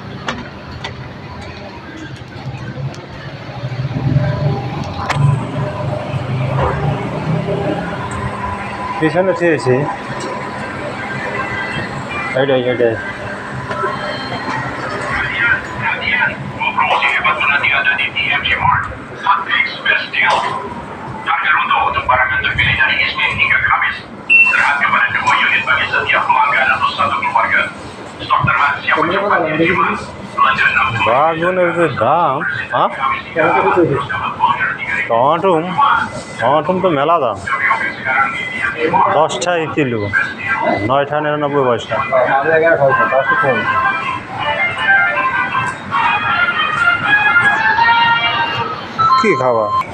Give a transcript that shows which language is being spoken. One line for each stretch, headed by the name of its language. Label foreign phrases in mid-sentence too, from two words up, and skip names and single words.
Bangla: পিছনে চেয়েছি এইটাই এইটাই।
Malay: Promosi hebat ada di DMG Mart.
English: Hot Picks Best Deal.
Malay: Harga runtuh untuk barang yang terpilih dari Isnin hingga Kamis. Terhad kepada 2 unit bagi setiap pelanggan atau satu keluarga. Stok terhad siap mencapai Jumat. Belanja 6
Bangla: বাগুনের যে দাম, হ্যাঁ টমাটুম টমাটুম তো মেলা দাম, 10 টাকা কিলো, 9.99 টাকা। কি খাওয়া